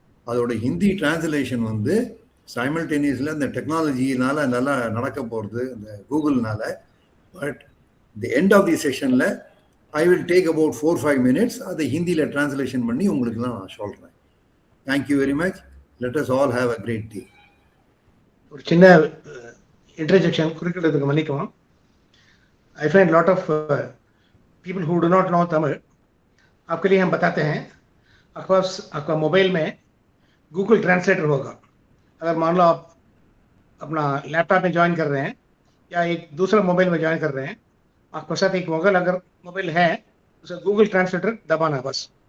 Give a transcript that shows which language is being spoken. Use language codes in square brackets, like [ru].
[ta] அதோட ஹிந்தி டிரான்ஸ்லேஷன் வந்து சைமல்டேனியஸில் அந்த டெக்னாலஜினால் நல்லா நடக்க போகிறது, அந்த கூகுள்னால. [en] but the end of the செஷனில் I will take about 4-5 minutes [ta] அதை ஹிந்தியில் டிரான்ஸ்லேஷன் பண்ணி உங்களுக்குலாம் நான் சொல்கிறேன். [en] Thank you very much. Let us all have a great day. [ta] ஒரு சின்ன இன்டர்ஜெக்ஷன் குறிப்பிட்டதுக்கு மன்னிக்கவும். [en] I find a lot of people who do not know Tamil [hi] आपके लिए हम बताते हैं। आपका मोबाइल में गूगल ट्रांसलेटर होगा। अगर मान लो आप अपना लैपटॉप में ज्वाइन कर रहे हैं या एक दूसरा मोबाइल में ज्वाइन कर रहे हैं, आपके साथ एक मोबाइल है, उसे गूगल ट्रांसलेटर दबाना बस।